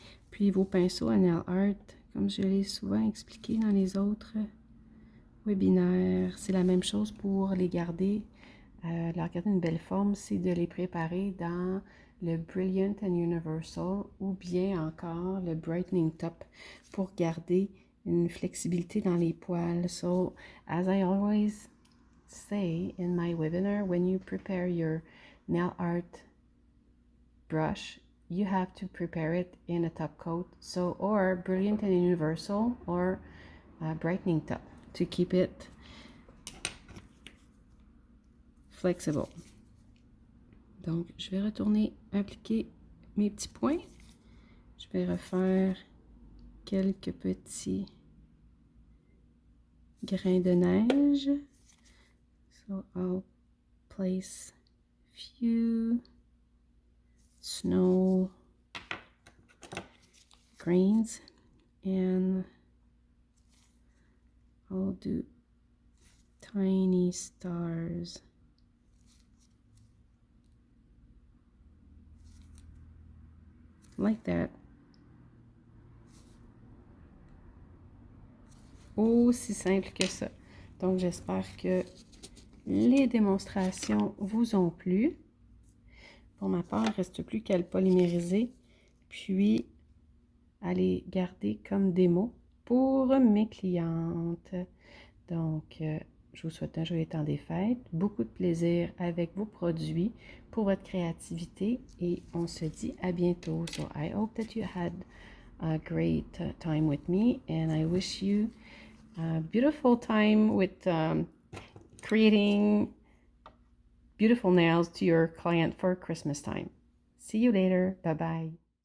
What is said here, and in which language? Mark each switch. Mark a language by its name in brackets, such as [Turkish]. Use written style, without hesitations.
[French] Puis vos pinceaux à nail art, comme je l'ai souvent expliqué dans les autres webinaire. C'est la même chose pour les garder. Leur garder une belle forme, c'est de les préparer dans le Brilliant and Universal ou bien encore le Brightening Top pour garder une flexibilité dans les poils. [English] So, as I always say in my webinar, when you prepare your nail art brush, you have to prepare it in a top coat, so or Brilliant and Universal or Brightening Top to keep it flexible. [French] Donc, je vais retourner appliquer mes petits points. Je vais refaire quelques petits grains de neige. [English] So I'll place few snow grains and I'll do tiny stars. Like that. [French] Aussi simple que ça. Donc, j'espère que les démonstrations vous ont plu. Pour ma part, il ne reste plus qu'à le polymériser, puis à les garder comme démo pour mes clientes. Donc, je vous souhaite un joyeux temps des fêtes, beaucoup de plaisir avec vos produits pour votre créativité et on se dit à bientôt. [English] So I hope that you had a great time with me and I wish you a beautiful time with creating beautiful nails to your client for Christmas time. See you later. Bye-bye.